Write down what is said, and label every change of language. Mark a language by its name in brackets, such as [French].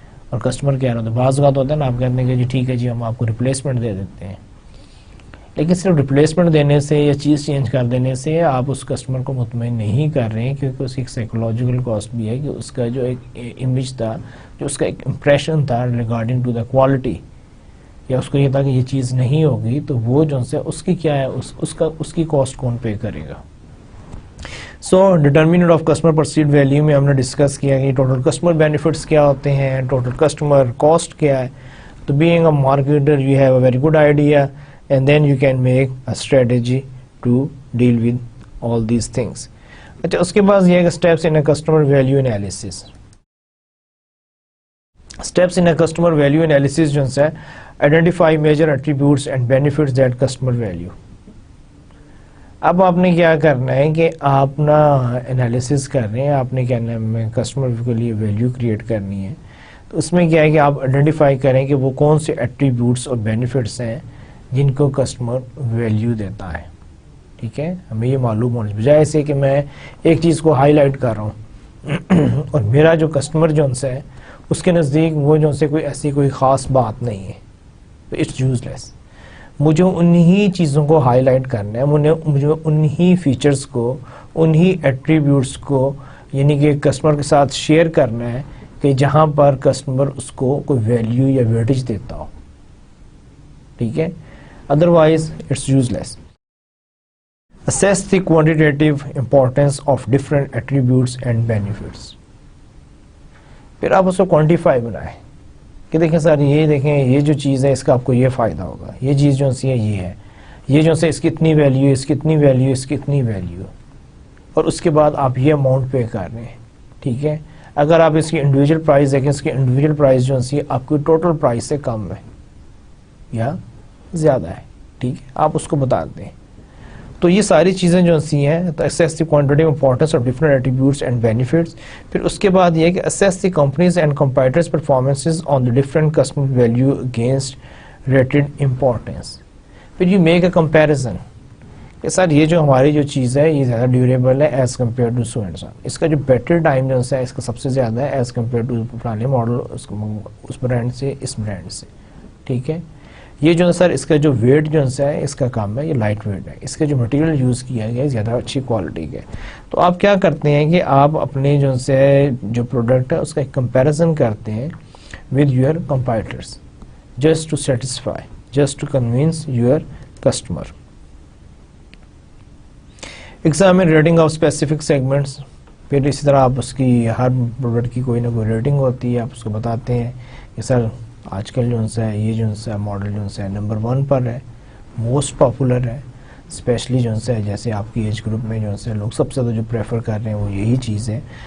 [Urdu] اور کسٹمر کیا ہوتا ہے, بعض اوقات ہوتا ہے نا آپ کہتے ہیں کہ جی ٹھیک ہے جی ہم آپ کو ریپلیسمنٹ دے دیتے ہیں, لیکن صرف ریپلیسمنٹ دینے سے یا چیز چینج کر دینے سے آپ اس کسٹمر کو مطمئن نہیں کر رہے ہیں, کیونکہ اس کی ایک سائیکولوجیکل کاسٹ بھی ہے کہ اس کا جو ایک امیج تھا, جو اس کا ایک امپریشن تھا [English] regarding to the quality, [Urdu] یا اس کو یہ تھا کہ یہ چیز نہیں ہوگی, تو وہ جو ہے اس کی کیا ہے اس کی کاسٹ کون پے کرے گا. سو determinant of customer perceived value میں ہم نے ڈسکس کیا کہ ٹوٹل کسٹمر بینیفٹس کیا ہوتے ہیں, ٹوٹل کسٹمر کاسٹ کیا ہے. [English] تو being a marketer you have a very good idea, and then you can make a strategy to deal with all these things. [Urdu] اچھا, اس کے بعد یہ ہے کہ [English] steps in a customer value analysis. Steps in a customer value analysis [Urdu] جو ہے [English] identify major attributes and benefits that customer value. [Urdu] اب آپ نے کیا کرنا ہے کہ آپ نا انالیسس کر رہے ہیں, آپ نے کیا نام ہے کسٹمر کے لیے ویلیو کریٹ کرنی ہے. تو اس میں کیا ہے کہ آپ آئیڈینٹیفائی کریں کہ وہ کون سے ایٹریبیوٹس اور بینیفٹس ہیں جن کو کسٹمر ویلیو دیتا ہے. ٹھیک ہے, ہمیں یہ معلوم ہونے بجائے سے کہ میں ایک چیز کو ہائی لائٹ کر رہا ہوں اور میرا جو کسٹمر جو ان سے ہے اس کے نزدیک وہ جو ان سے کوئی ایسی کوئی خاص بات نہیں ہے, تو [English] It's useless. [Urdu] مجھے انہی چیزوں کو ہائی لائٹ کرنا ہے, مجھے انہی فیچرز کو, انہی ایٹریبیوٹس کو یعنی کہ کسٹمر کے ساتھ شیئر کرنا ہے کہ جہاں پر کسٹمر اس کو کوئی ویلیو یا ویٹیج دیتا ہو. ٹھیک ہے, [English] otherwise it's useless. Assess the quantitative importance of different attributes and benefits. [Urdu] پھر آپ اس کو کوانٹیفائی بنائیں کہ دیکھیں سر یہ دیکھیں یہ جو چیز ہے اس کا آپ کو یہ فائدہ ہوگا, یہ چیز جو سی ہے یہ ہے, یہ جو سے اس کی اتنی ویلیو, اس کی اتنی ویلیو, اس کی اتنی ویلیو, اور اس کے بعد آپ یہ اماؤنٹ پے کر رہے ہیں. ٹھیک ہے, اگر آپ اس کی انڈیویجول پرائز دیکھیں, اس کی انڈیویجول پرائز جو سی آپ کی ٹوٹل پرائز سے کم ہے یا زیادہ ہے. ٹھیک ہے, آپ اس کو بتا دیں. تو یہ ساری چیزیں جو سی ہیں, تو [English] assess the quantitative importance of different attributes and benefits. [Urdu] پھر اس کے بعد یہ ہے کہ [English] assess the companies and competitors performances on the different customer value against rated importance. [Urdu] پھر [English] you make a comparison [Urdu] کہ سر یہ جو ہماری جو چیز ہے یہ زیادہ ڈیوریبل ہے [English] as compare to so and so, [Urdu] اس کا جو بیٹری ٹائم جو ہے اس کا سب سے زیادہ ہے ایز کمپیئر ٹو پرانے ماڈل اس برانڈ سے اس برانڈ سے. ٹھیک ہے, یہ جو ہے سر اس کا جو ویٹ جو ہے اس کا کام ہے یہ لائٹ ویٹ ہے, اس کا جو مٹیریل یوز کیا گیا ہے زیادہ اچھی کوالٹی کے. تو آپ کیا کرتے ہیں کہ آپ اپنے جو سے جو پروڈکٹ ہے اس کا ایک کمپیریزن کرتے ہیں [English] with your competitors just to satisfy, just to convince your customer. Examine rating of specific segments. [Urdu] پھر اسی طرح آپ اس کی ہر پروڈکٹ کی کوئی نہ کوئی ریٹنگ ہوتی ہے, آپ اس کو بتاتے ہیں کہ سر آج کل جو ہے یہ جو ہے ماڈل جو ہے نمبر 1 پر ہے, موسٹ پاپولر ہے, اسپیشلی جو ہے جیسے آپ کی ایج گروپ میں جو ہے لوگ سب سے زیادہ جو پریفر کر رہے ہیں وہ یہی چیز ہے.